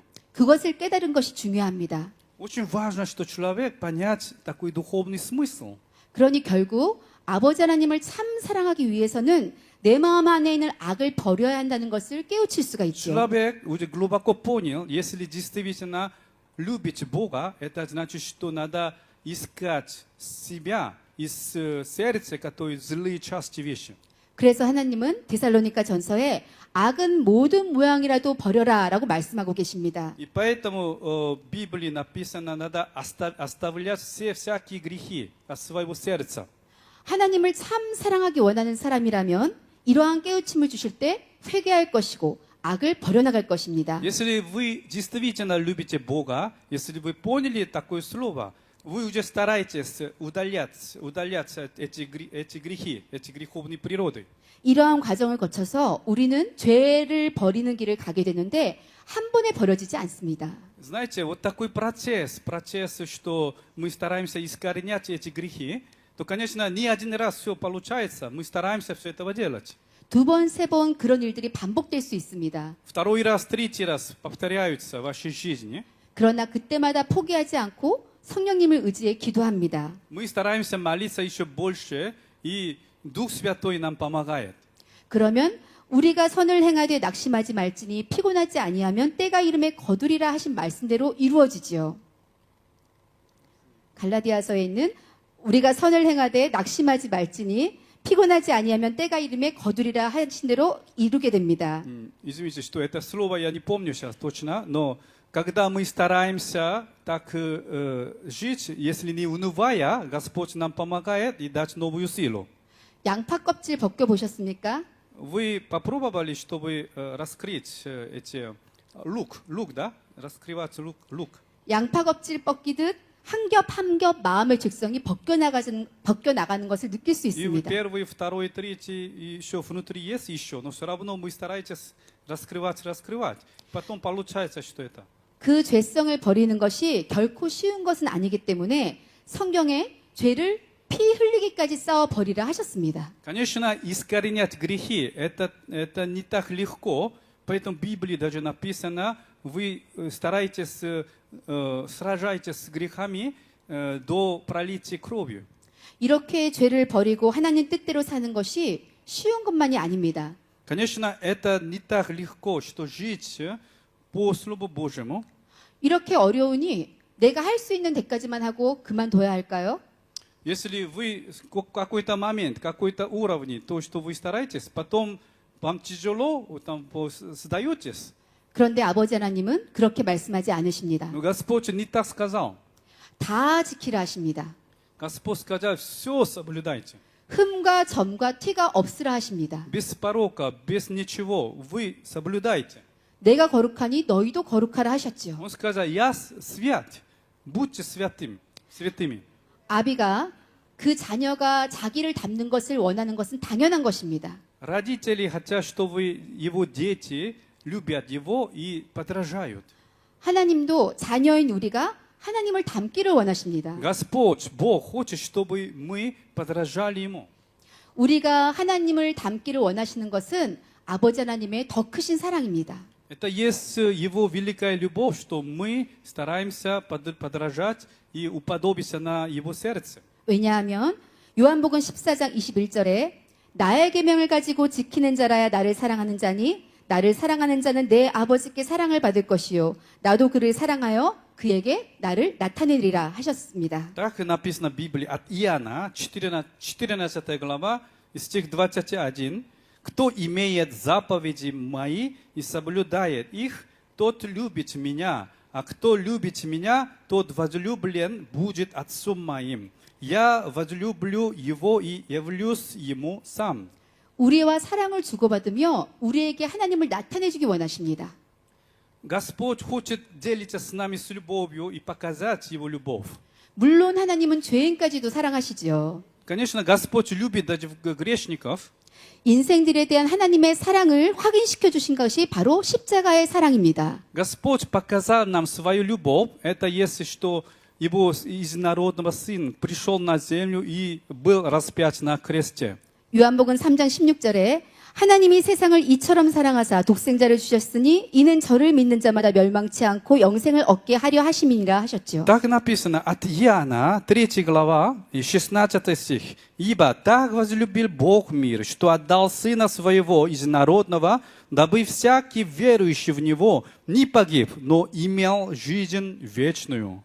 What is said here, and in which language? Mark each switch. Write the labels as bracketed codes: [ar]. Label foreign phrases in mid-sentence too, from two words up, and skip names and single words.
[ko] 그것을 깨달은 것이 중요합니다. [ru] Очень важно, что человек понять такой духовный смысл. [ko] 그러니 결국 아버지 하나님을 참 사랑하기 위해서는 내 마음 안에 있는 악을 버려야 한다는 것을 깨우칠 수가 있죠. [ru] Человек уже глубоко понял, если действительно любить Бога, это значит, что надо искать себя из сердца, которые злые части вещи. [ko] 그래서 하나님은 데살로니가 전서에 악은 모든 모양이라도 버려라라고 말씀하고 계십니다. [ru] И поэтому в Библии написано, надо оставлять всякие грехи от своего сердца. [ko] 하나님을 참 사랑하기 원하는 사람이라면 이러한 깨우침을 주실 때 회개할 것이고 악을 버려나갈 것입니다. [ru] Если вы действительно любите Бога, если вы поняли такое слово, вы уже стараетесь удалять эти грехи, эти греховные природы. [ko] 이러한 과정을 거쳐서 우리는 죄를 버리는 길을 가게 되는데 한 번에 버려지지 않습니다. [ru] Знаете, вот такой процесс, что мы стараемся искоренять эти грехи, то, конечно, не один раз все получается, мы стараемся все это делать. [ko] 두 번, 세 번 그런 일들이 반복될 수 있습니다. [ru] Второй раз, третий раз повторяются в вашей жизни. [ko] 그러나 그때마다 포기하지 않고 성령님을 의지해 기도합니다. [ru] Мы стараемся молиться еще больше, и Дух Святой нам помогает. [ko] 그러면 우리가 선을 행하되 낙심하지 말지니 피곤하지 아니하면 때가 이름에 거두리라 하신 말씀대로 이루어지지요. 갈라디아서에 있는 우리가 선을 행하되 낙심하지 말지니 피곤하지 아니하면 때가 이름에 거두리라 하신 대로 이루게 됩니다. [ru] Извините, что это слово я не помню сейчас точно, но когда мы стараемся так жить, если не унывая, Господь нам помогает и дать новую силу. [ko] 양파 껍질 벗겨 보셨습니까? [ru] Вы попробовали, чтобы раскрыть эти лук, да? Раскрывать лук. [ko] 양파 껍질 벗기듯 한 겹 한 겹 마음의 즉성이 벗겨 나가는 것을 느낄 수 [ru] И [ko] 있습니다. [ru] первый, второй, третий, и еще внутри есть еще, но все равно мы стараетесь раскрывать. Потом получается, что это. [ko] 그 죄성을 버리는 것이 결코 쉬운 것은 아니기 때문에 성경에 죄를 피 흘리기까지 싸워 버리라 하셨습니다. [ru] Конечно, искоренять грехи это не так легко, поэтому в Библии даже написано, вы стараетесь, сражаетесь с грехами до пролития кровью. [ko] 이렇게 죄를 버리고 하나님 뜻대로 사는 것이 쉬운 것만이 아닙니다. [ru] Конечно, это не так легко, что жить по Слову Божьему. [ko] 이렇게 어려우니 내가 할 수 있는 데까지만 하고 그만둬야 할까요? [ru] Если вы в какой-то момент, какой-то уровень, то, что вы стараетесь, потом вам тяжело, там, сдаетесь. [ko] 그런데 아버지 하나님은 그렇게 말씀하지 않으십니다. [ru] Но Господь не так сказал. [ko] 다 지키라 하십니다. [ru] Господь сказал, все соблюдайте. [ko] 흠과 점과 티가 없으라 하십니다. [ru] Без порока, без ничего, вы соблюдайте. [ko] 내가 거룩하니 너희도 거룩하라 하셨지요. [ru] Он сказал, я свят, будьте святыми. [ko] 아비가 그 자녀가 자기를 닮는 것을 원하는 것은 당연한 것입니다. [ru] Родители хотят, чтобы его дети любят его и подражают. [ko] 하나님도 자녀인 우리가 하나님을 닮기를 원하십니다. [ru] Господь, Бог хочет, чтобы мы подражали ему. [ko] 우리가 하나님을 닮기를 원하시는 것은 아버지 하나님의 더 크신 사랑입니다. [ru] Это есть его великая любовь, что мы стараемся подражать и уподобиться на его сердце. [ko] 왜냐하면 요한복음 14장 21절에 나의 계명을 가지고 지키는 자라야 나를 사랑하는 자니 나를 사랑하는 자는 내 아버지께 사랑을 받을 것이요 나도 그를 사랑하여 그에게 나를 나타내리라 하셨습니다. [ru] Так написано в Библии от Иоанна, 14 глава, стих 21. Кто имеет заповеди мои и соблюдает их, тот любит меня, а кто любит меня, тот возлюблен будет Отцом моим. Я возлюблю его и явлюсь ему сам. [ko] 우리와 사랑을 주고받으며 우리에게 하나님을 나타내주기 원하십니다. [ru] Господь хочет делиться с нами с любовью и показать его любовь. [ko] 물론 하나님은 죄인까지도 사랑하시지요. [ru] Конечно, Господь любит даже грешников. [ko] 인생들에 대한 하나님의 사랑을 확인시켜 주신 것이 바로 십자가의 사랑입니다. [ru] Господь показал нам свою любовь. Это если что его единородного Сын пришел на землю и был распят на кресте. [ko] 요한복음 3장 16절에 하나님이 세상을 이처럼 사랑하사 독생자를 주셨으니 이는 저를 믿는 자마다 멸망치 않고 영생을 얻게 하려 하심이니라 하셨죠. [ru] Так написано от Иоанна, 3 глава, и 16 стих. «Ибо так возлюбил Бог мир, что отдал Сына Своего Единородного, дабы всякий верующий в Него не погиб, но имел жизнь вечную».